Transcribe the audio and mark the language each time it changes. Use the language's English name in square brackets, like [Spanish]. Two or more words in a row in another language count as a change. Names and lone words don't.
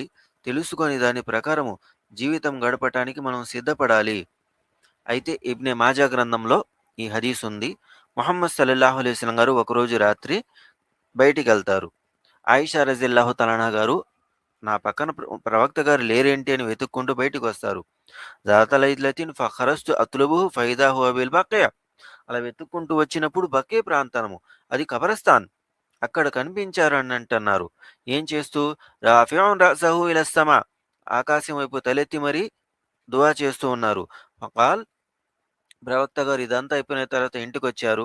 [Telugu] తెలుసుకొని దాని ప్రకారము జీవితం గడపటానికి మనం సిద్ధపడాలి. అయితే ఇబ్నే మాజా గ్రంథంలో ఈ హదీస్ ఉంది. ముహమ్మద్ [Arabic] صلى الله عليه وسلم [Telugu] గారు ఒకరోజు రాత్రి బయటికెళ్తారు. ఆయిషా [Arabic] رضي الله تعالى [Telugu] గారు నా పక్కన ప్రవక్త గారు లేరేంటి అని వెతుక్కుంటూ బయటికొస్తారు. [Arabic] ذات ليلة فخرجت أطلبه فإذا هو بالبقيع. [Telugu] అలా వెతుక్కుంటూ వచ్చినప్పుడు బకే ప్రాంతము, అది కబరస్థాన్. అక్కడ కనిపించారు అని అంటున్నారు. ఏం చేస్తూ? [Arabic] رافع رأسه إلى السماء, [Telugu] ఆకాశం వైపు తలెత్తి మరి దుఆ చేస్తూ ఉన్నారు. ఫకాల్, ప్రవక్త గారు ఇదంతా అయిపోయిన తర్వాత ఇంటికొచ్చారు.